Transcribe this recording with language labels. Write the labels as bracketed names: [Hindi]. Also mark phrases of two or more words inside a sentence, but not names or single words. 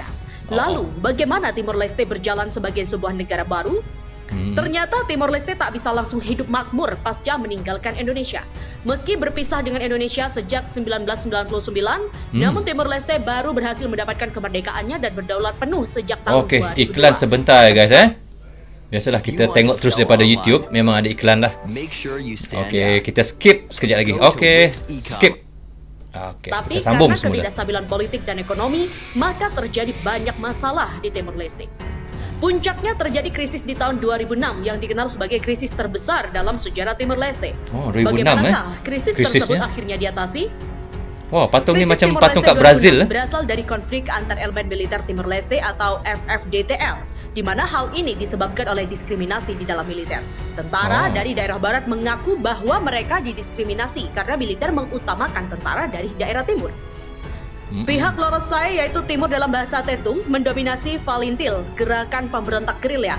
[Indonesian] Lalu, bagaimana Timor Leste berjalan sebagai sebuah negara baru? Ternyata Timor Leste tak bisa langsung hidup makmur pasca meninggalkan Indonesia. Meski berpisah dengan Indonesia sejak 1999, namun Timor Leste baru berhasil mendapatkan kemerdekaannya dan berdaulat penuh sejak tahun 2002. [Malay] Iklan sebentar guys Biasalah kita tengok terus daripada YouTube, memang ada iklan lah. Okey, kita skip sekejap lagi. Okey, skip. Okey, tapi kita sambung [Indonesian] karena [Malay] semula. [Indonesian] ketidakstabilan politik dan ekonomi, maka terjadi banyak masalah di Timor Leste. Puncaknya terjadi krisis di tahun 2006 yang dikenal sebagai krisis terbesar dalam sejarah Timor Leste. 2006 Bagaimanakah krisis tersebut akhirnya diatasi? [Malay] Wah, patung ni macam [Indonesian] Timor [Malay] patung [Indonesian] Leste [Malay] kat Brazil. [Indonesian] Berasal dari konflik antar elemen militer Timor Leste atau FFDTL, di mana hal ini disebabkan oleh diskriminasi di dalam militer. Tentara dari daerah barat mengaku bahwa mereka didiskriminasi karena militer mengutamakan tentara dari daerah timur. Pihak Lorosai, yaitu timur dalam bahasa Tetum, mendominasi Valintil, gerakan pemberontak gerilya.